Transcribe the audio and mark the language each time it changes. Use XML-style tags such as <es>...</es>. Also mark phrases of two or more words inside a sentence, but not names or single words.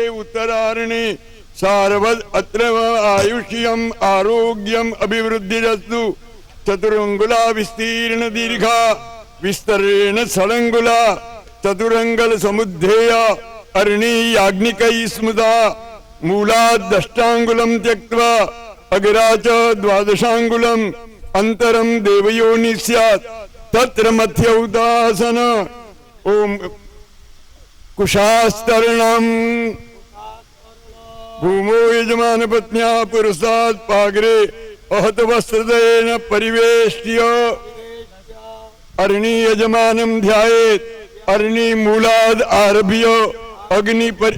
<sa>उत्तरारणी सारवद अत्र आयुष्यम आरोग्यम अभिवृद्धिरस्तु चतुरंगुला विस्तीर्ण दीर्घा विस्तरेण षडंगुला चतुरंगल समुद्धेया अरणी याज्ञिकै स्मृता मूलाद दष्टांगुलम त्यक्त्वा अग्रा च द्वादशांगुलम अंतरम देवयोनि स्यात तत्र मध्य उदासन ओम कुशास्तरणं भूमो यजमान पत्न्या पुरुषात् पाग्रे अहत वस्त्रदयेन परिवेष्ट्य अरणि यजमानं ध्यायेत् अरणि मूलाद् आरभ्य अग्नि</sa>